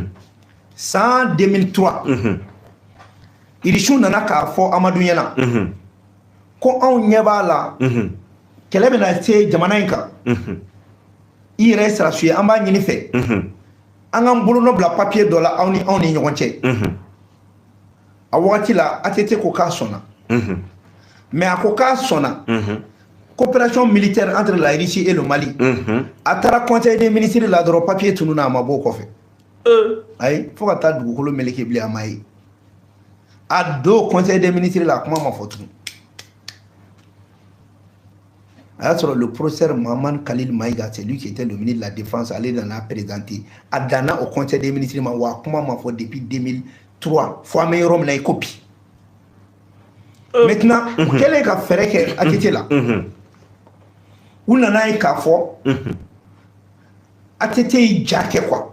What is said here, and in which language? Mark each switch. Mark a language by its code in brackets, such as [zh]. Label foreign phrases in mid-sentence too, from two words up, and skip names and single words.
[bm] San 2003 Irisiw nana k'a fɔ Amadu ɲɛna ko anw ɲɛ b'a la kɛlɛ bɛna se jamana in kan i yɛrɛ ye sara su ye an b'a ɲini fɛ an k'an bolonɔ bila papier dɔ la anw ni ɲɔgɔn cɛ. A wagati la ATT ko k'a sɔnna mais a ko k'a sɔnna [fr] coopération militaire entre la Russie et le Mali [bm] a taara [fr] conseil des ministres [bm] la dɔrɔn papier tununa a ma bɔ o kɔfɛ. Ayi fo ka taa dugukolo meleke bilen a ma ye. A do [fr] conseil des ministres [bm] la kuma ma fɔ tugun. A y'a sɔrɔ [fr] le professeur Maman Khalil Maïga, c'est lui qui était le ministre de la Défense, [bm] ale nana présenter a danna [fr] au conseil des ministres [bm] ma wa kuma ma fɔ depuis 2003 fo an bɛ yɔrɔ min na i ko bi. Maintenant u kɛlen ka fɛɛrɛ kɛ ATT la u nana ye k'a fɔ ATT y'i ja kɛ quoi.